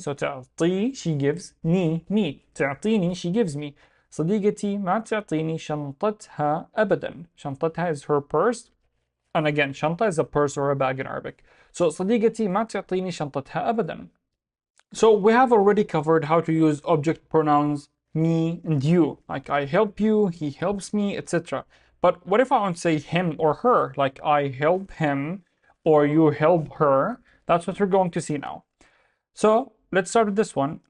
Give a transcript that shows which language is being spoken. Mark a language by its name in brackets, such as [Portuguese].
[English] So تعطي, she gives, me. تعطيني, she gives me. [Arabic] صديقتي ما تعطيني شنطتها أبدا. [English] شنطتها is her purse. And again, شنطة is a purse or a bag in Arabic. [Arabic] So صديقتي ما تعطيني شنطتها أبدا. [English] So we have already covered how to use object pronouns me and you. Like I help you, he helps me, etc. But what if I want to say him or her? Like I help him or you help her. That's what we're going to see now. So let's start with this one.